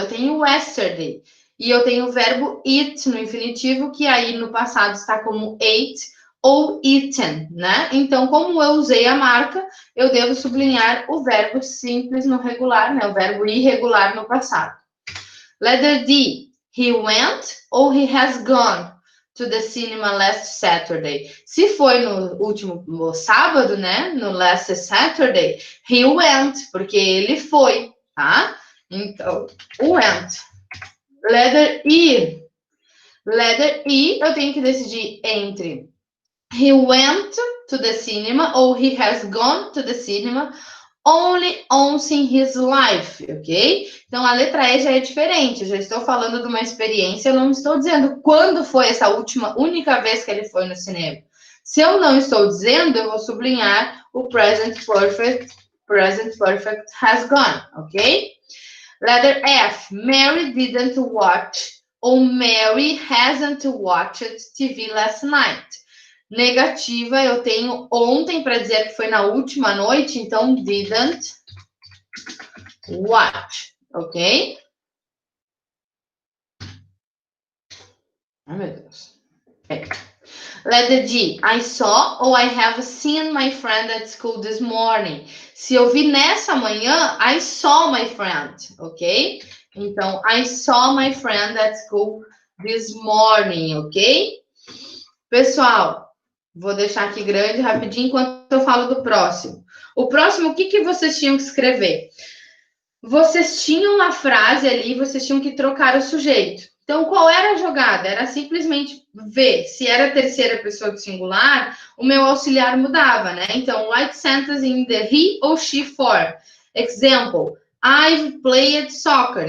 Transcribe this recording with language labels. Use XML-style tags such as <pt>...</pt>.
<pt>Eu tenho yesterday. E eu tenho o verbo eat no infinitivo, que aí no passado está como ate ou eaten, né? Então, como eu usei a marca, eu devo sublinhar o verbo simples no regular, né? O verbo irregular no passado.</pt> <en>Letter D. He went ou he has gone to the cinema last Saturday.</en> <pt>Se foi no sábado, né? No last Saturday, he went, porque ele foi, tá?</pt> <en>Então, went. Letter E. Letter E,</en> <pt>eu tenho que decidir entre</pt> <en>he went to the cinema ou he has gone to the cinema only once in his life, ok?</en> <pt>Então, a letra E já é diferente. Eu já estou falando de uma experiência, eu não estou dizendo quando foi essa única vez que ele foi no cinema. Se eu não estou dizendo, eu vou sublinhar o present perfect has gone, ok?</pt> <en>Letter F, Mary didn't watch ou Mary hasn't watched TV last night.</en> <pt>Negativa, eu tenho ontem para dizer que foi na última noite, então</pt> <en>didn't watch,</en> <pt>ok? Ai, meu Deus. Okay.</pt> <en>Letter G, I saw ou I have seen my friend at school this morning.</en> <pt>Se eu vi nessa manhã,</pt> <en>I saw my friend,</en> <pt>ok?</pt> <en>Então, I saw my friend at school this morning, ok? Pessoal,</en> <pt>Vou deixar aqui grande rapidinho enquanto eu falo do próximo. O próximo, o que vocês tinham que escrever? Vocês tinham a frase ali, vocês tinham que trocar o sujeito. Então, qual era a jogada? Era simplesmente ver se era terceira pessoa do singular, o meu auxiliar mudava, né?</pt> <en>Então, white sentence in the he or she form. Example, I've played soccer.</en>